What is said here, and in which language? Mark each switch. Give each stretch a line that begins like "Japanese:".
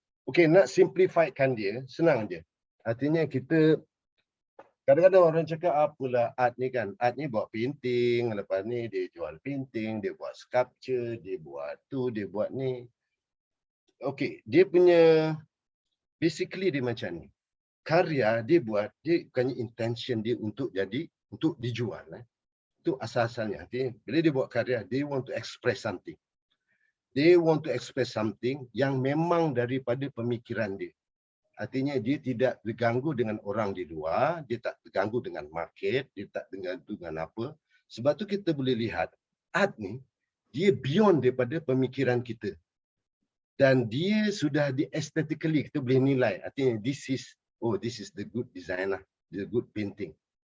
Malay: Okey, nak simplifiedkan dia senang je. Artinya kita kadang-kadang orang cakap apalah art ni kan, art ni buat painting, lepas ni dia jual painting, dia buat sculpture, dia buat tu, dia buat ni. Okey, dia punya basically dia macam ni. Karya dia buat, dia bukannya intention dia untuk dijual. Itu asal-asalnya. Bila dia buat karya,
English: they want to express something. They want to express something
Malay: yang memang daripada pemikiran dia. Artinya dia tidak terganggu dengan orang di luar, dia tak terganggu dengan market, dia tak terganggu dengan apa. Sebab tu kita boleh lihat, art ni, dia beyond daripada pemikiran kita. Dan dia sudah di-aesthetically, kita boleh nilai. Artinya
English: this is the good design
Malay: lah,
English: the good painting.